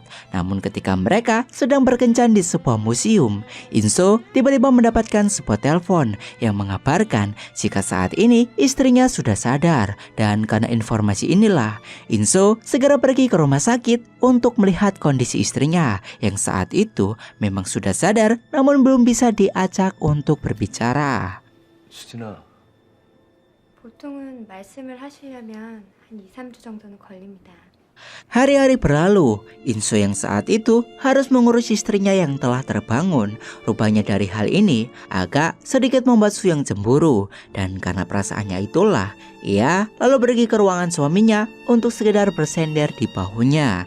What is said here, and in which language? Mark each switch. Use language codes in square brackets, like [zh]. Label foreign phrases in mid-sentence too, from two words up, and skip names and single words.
[id] Namun ketika mereka sedang berkencan di sebuah museum, Inso tiba-tiba mendapatkan sebuah telepon yang mengabarkan jika saat ini istrinya sudah sadar. Dan karena informasi inilah, Inso segera pergi ke rumah sakit untuk melihat kondisi istrinya yang saat itu memang sudah sadar namun belum bisa diajak untuk berbicara. [ko] 수진아, 보통은 말씀을 하시려면 한 2, 3주 정도는 걸립니다. [id] Hari-hari berlalu, Inso yang saat itu harus mengurus istrinya yang telah terbangun. Rupanya dari hal ini agak sedikit membuat Suyang cemburu. Dan karena perasaannya itulah, ia lalu pergi ke ruangan suaminya untuk sekedar bersender di bahunya.